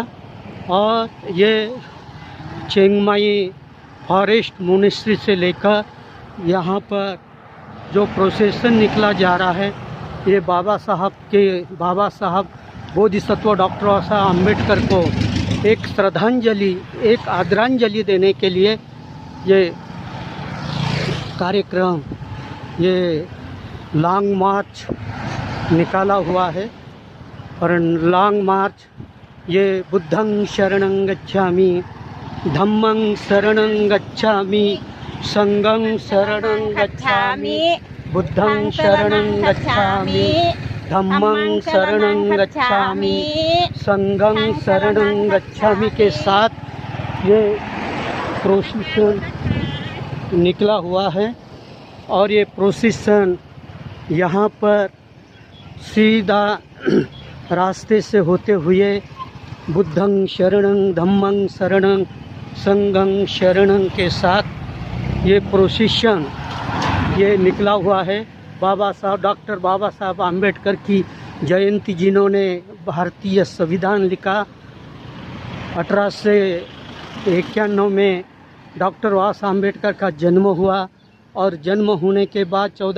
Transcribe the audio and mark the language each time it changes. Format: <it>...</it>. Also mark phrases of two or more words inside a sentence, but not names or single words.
<hi>और ये चिंगमाई फॉरेस्ट मोनेस्ट्री से लेकर यहाँ पर जो प्रोसेसन निकला जा रहा है ये बाबा साहब बोधिसत्व डॉक्टर बाबा साहब अम्बेडकर को एक श्रद्धांजलि, एक आदरांजलि देने के लिए ये कार्यक्रम, ये</hi> <en>long march</en> <hi>निकाला हुआ है। और</hi> <en>long march</en> <hi>ये</hi> <pi>बुद्धं शरणं गच्छामि, धम्मं शरणं गच्छामि, संघं शरणं गच्छामि, बुद्धं शरणं गच्छामि, धम्मं शरणं गच्छामि, संघं शरणं गच्छामि</pi> <hi>के साथ ये प्रोसेसन निकला हुआ है। और ये प्रोसेसन यहाँ पर सीधा रास्ते से होते हुए</hi> <pi>बुद्धं शरणं धम्मं शरणं संघं शरणं</pi> <hi>के साथ ये प्रोसेसन ये निकला हुआ है। बाबा साहब डॉक्टर बाबा साहब अम्बेडकर की जयंती, जिन्होंने भारतीय संविधान लिखा 1891 में डॉक्टर बाबा साहब अम्बेडकर का जन्म हुआ और जन्म होने के बाद</hi>